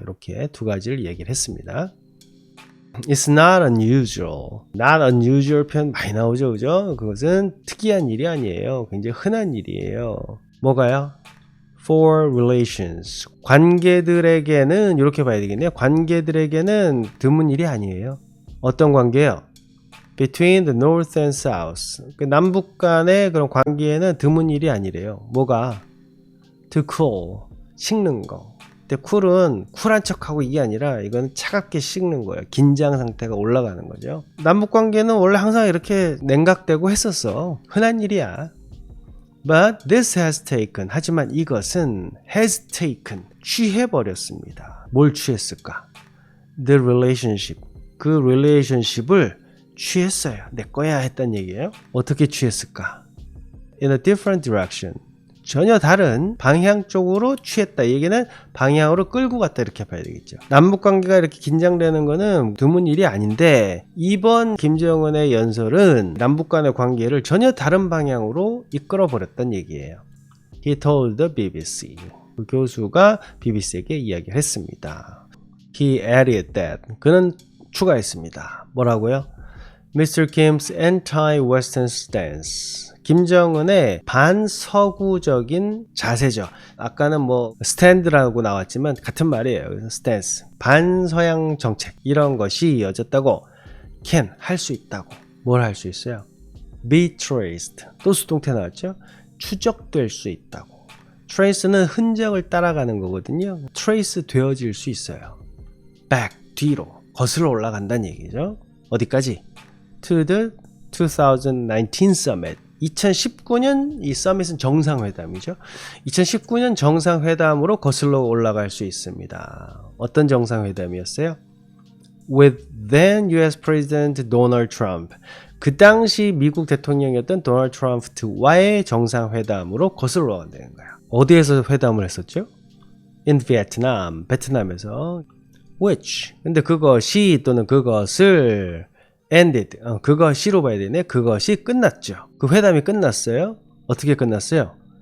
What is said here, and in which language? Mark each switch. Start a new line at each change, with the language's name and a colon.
Korean: 이렇게 두 가지를 얘기를 했습니다.
English: It's not unusual. Not unusual
Korean: 표현 많이 나오죠, 그죠? 그것은 특이한 일이 아니에요. 굉장히 흔한 일이에요. 뭐가요?
English: For relations.
Korean: 관계들에게는 이렇게 봐야 되겠네요. 관계들에게는 드문 일이 아니에요. 어떤 관계요?
English: Between the North and South.
Korean: 그 남북 간의 그런 관계에는 드문 일이 아니래요. 뭐가?
English: To cool.
Korean: 식는 거. 근데 쿨은 쿨한 척하고 이게 아니라 이건 차갑게 식는 거예요. 긴장 상태가 올라가는 거죠. 남북 관계는 원래 항상 이렇게 냉각되고 했었어. 흔한 일이야.
English: But this has taken.
Korean: 하지만 이것은 has taken. 취해버렸습니다. 뭘 취했을까?
English: The relationship.
Korean: 그 relationship을 취했어요. 내 거야 했단 얘기예요. 어떻게 취했을까?
English: In a different direction.
Korean: 전혀 다른 방향 쪽으로 취했다. 이 얘기는 방향으로 끌고 갔다 이렇게 봐야 되겠죠. 남북관계가 이렇게 긴장되는 거는 드문 일이 아닌데 이번 김정은의 연설은 남북 간의 관계를 전혀 다른 방향으로 이끌어버렸다는 얘기예요.
English: He told the BBC.
Korean: 그 교수가 BBC에게 이야기를 했습니다.
English: He added that.
Korean: 그는 추가했습니다. 뭐라고요?
English: Mr. Kim's anti-Western stance.
Korean: 김정은의 반서구적인 자세죠. 아까는 뭐 스탠드라고 나왔지만 같은 말이에요. 그래서 스탠스. 반서양 정책 이런 것이 이어졌다고 can 할 수 있다고. 뭘 할 수 있어요?
English: be traced.
Korean: 또 수동태 나왔죠? 추적될 수 있다고. trace는 흔적을 따라가는 거거든요. trace 되어질 수 있어요. back 뒤로 거슬러 올라간다는 얘기죠.
English: 어디까지? to the 2019 summit.
Korean: 2019년 이 서밋은 정상회담이죠. 2019년 정상회담으로 거슬러 올라갈 수 있습니다. 어떤 정상회담이었어요?
English: With then US President Donald Trump.
Korean: 그 당시 미국 대통령이었던 도널드 트럼프와의 정상회담으로 거슬러 올라간다는 거예요. 어디에서 회담을 했었죠?
English: In Vietnam.
Korean: 베트남에서.
English: Which.
Korean: 근데 그것이 또는 그것을 ended. 그것이로 봐야 되네. 그것이 끝났죠. 그 회담이 끝났어요. 어떻게 끝났어요?